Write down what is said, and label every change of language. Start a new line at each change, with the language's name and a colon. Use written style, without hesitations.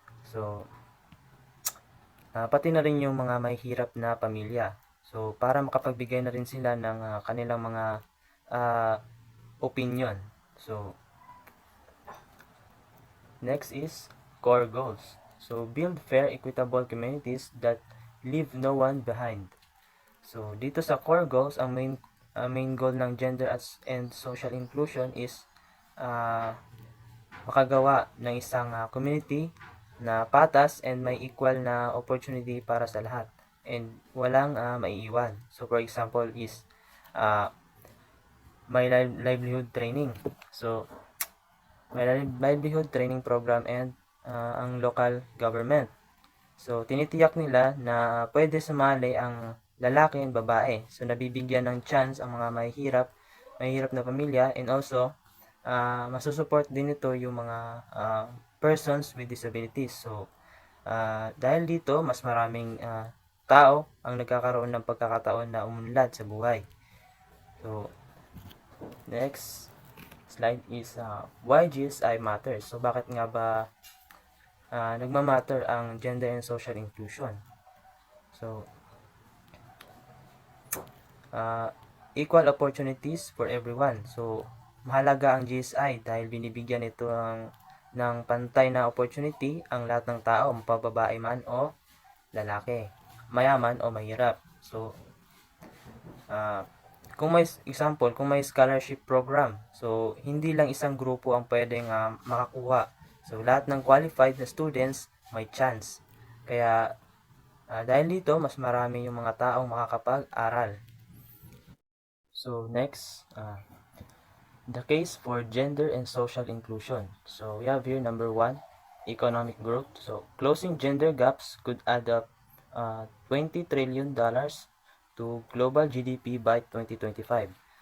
Filipino: So, pati na rin yung mga mahihirap na pamilya. So, para makapagbigay na rin sila ng kanilang mga opinion.
English: So, next is core goals. So, build fair, equitable communities that leave no one behind.
Filipino: So, dito sa core goals, ang main goal ng gender and social inclusion is makagawa ng isang community na patas and may equal na opportunity para sa lahat and walang maiiwan.
English: So, for example is may livelihood training. So, may livelihood training program and ang local government.
Filipino: So, tinitiyak nila na pwede sumali ang lalaki and babae. So, nabibigyan ng chance ang mga mahihirap na pamilya, and also, masusupport din ito yung mga persons with disabilities. So, dahil dito, mas maraming tao ang nagkakaroon ng pagkakataon na umunlad sa buhay.
English: So, next slide is why GSI matters.
Filipino: So, bakit nga ba nagmamatter ang gender and social inclusion?
English: So, equal opportunities for everyone.
Filipino: So, mahalaga ang GSI dahil binibigyan ito ng pantay na opportunity ang lahat ng tao, mapababae man o lalaki, mayaman o mahirap. So, kung may scholarship program, so hindi lang isang grupo ang pwedeng makakuha. So, lahat ng qualified na students may chance. Kaya, dahil dito, mas marami yung mga taong makakapag-aral.
English: So, next, the case for gender and social inclusion. So, we have here number 1, economic growth. So, closing gender gaps could add up $20 trillion to global GDP by 2025.